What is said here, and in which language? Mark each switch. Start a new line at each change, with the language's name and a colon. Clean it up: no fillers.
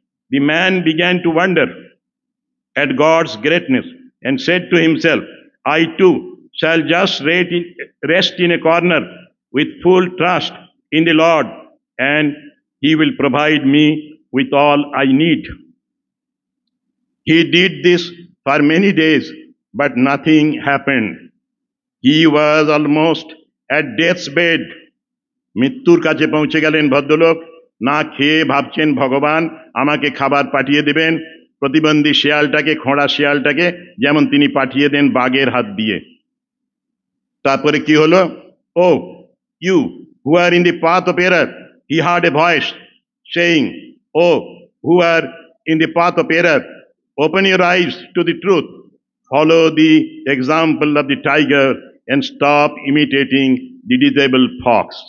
English: The man began to wonder at God's greatness and said to himself, "I too shall just rest in a corner with full trust in the Lord, and He will provide me with all I need." He did this for many days, but nothing happened. He was almost at death's bed.
Bangla: মৃত্যুর কাছে পৌঁছে গেলেন ভদ্রলোক, না খেয়ে ভাবছেন ভগবান আমাকে খাবার পাঠিয়ে দেবেন, প্রতিবন্ধী শিয়ালটাকে, খোঁড়া শিয়ালটাকে যেমন তিনি পাঠিয়ে দেন বাঘের হাত দিয়ে। তারপরে কি হলো?
English: "Oh, you who are in the path of error," he heard a voice saying, "Oh, who are in the path of error, open your eyes to the truth. Follow the example of the tiger and stop imitating the disabled fox.